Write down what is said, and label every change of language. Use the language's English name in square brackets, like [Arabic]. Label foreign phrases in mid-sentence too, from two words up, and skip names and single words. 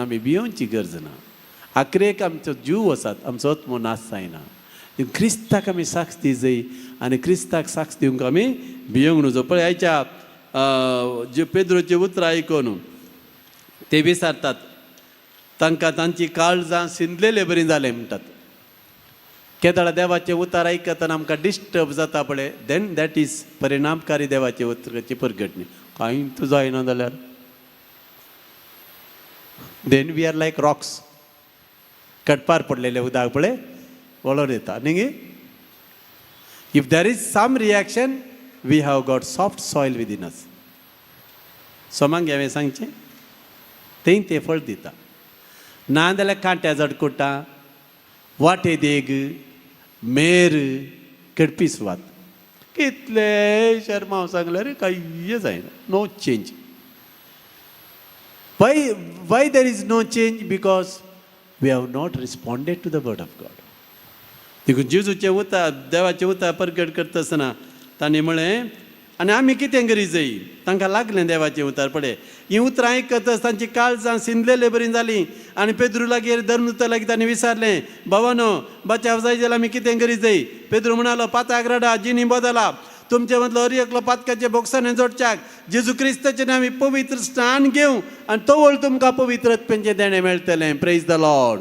[Konkani] आमी भियोवची गरज ना आखरेक आमचो जीव वसात आमचो आत्मो नाश जायना क्रिस्ताक आमी साक्ष दी जाय आनी क्रिस्ताक साक्ष दिवंक आमी भियोंक नजो पळय आयच्या जे पेद्रोचे उतरां आयकून ते विचारतात तांकां तांची काळजां शिंदलेले बरी जाले म्हणटात केदाळ देवाचे उतार आयकतना आमकां डिस्टर्ब जाता पळय [English] then that is [Konkani] परिणामकारी देवाचे उतराची परगटणी कांय जायना जाल्यार [English] then we are like rocks [Konkani] कटपार पडलेले उदक पळय वळोन येता न्ही [English] if there is some reaction we have got soft soil within us [Konkani] सोमांक हांवें सांगचें थंय तें फळ दिता ना जाल्यार कांट्या जडकुटा वाटे देग मेर कडपी सुवात कितले शर्मा हांव सांगल्यार कांय जायना [English] no change why there is no change because we have not responded to the word of God [Konkani] देखून जेजूचे उतार देवाचे उतार परगट करता आसतना तांणी म्हळें आनी आमी कितें करी जाय तांकां लागलें देवाचें उतार पळय हीं उतरां आयकत तांची काळजां शिंदलेली बरी जालीं आनी पेद्रू लागीं धर्मदूता लागीं तांणी विचारलें बाबानो बचाव जाय जाल्यार आमी कितें करी जाय पेद्रू म्हणालो पाताक रडा जिनी बदला तुमचे मदलो हर एकलो पातकाच्या बॉक्सांनी जोडच्याक जेजू क्रिस्ताचें आमी पवित्र स्नान घेवं आनी तोवळ तुमकां पवित्रत्वेचें देणें मेळटलें [English] praise the Lord